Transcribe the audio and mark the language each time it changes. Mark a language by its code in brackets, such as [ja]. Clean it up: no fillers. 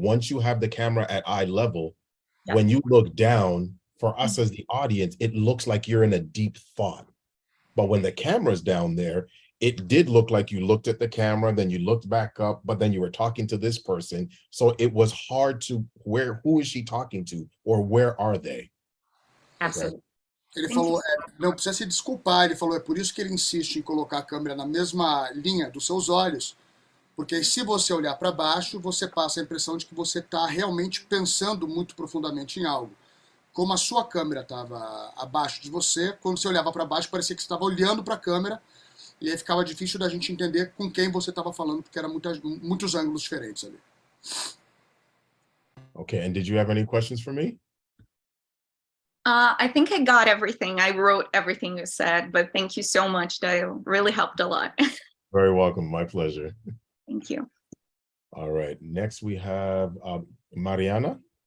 [en] Once you have the camera at eye level, when you look down, for us as the audience, it looks like you're in a deep thought. But when the camera's down there, it did look like you looked at the camera, then you looked back up, but then you were talking to this person. So it was hard to who is she talking to, or where are they? Absolutely. [pt] Ele falou, não precisa se desculpar, ele falou, é por isso que ele insiste em colocar a câmera na mesma linha dos seus olhos, porque se você olhar para baixo, você passa a impressão de que você está realmente pensando muito profundamente em algo. como a sua câmera estava abaixo de você, quando você olhava para baixo parecia que você estava olhando para a câmera, e aí ficava difícil da gente entender com quem você estava falando, porque eram muitos ângulos diferentes ali. [en] Okay, and did you have any questions for me? I think I got everything. I wrote everything you said, but thank you so much, Dayo. Really helped a lot. Very welcome, my pleasure. Thank you. All right, next we have Mariana.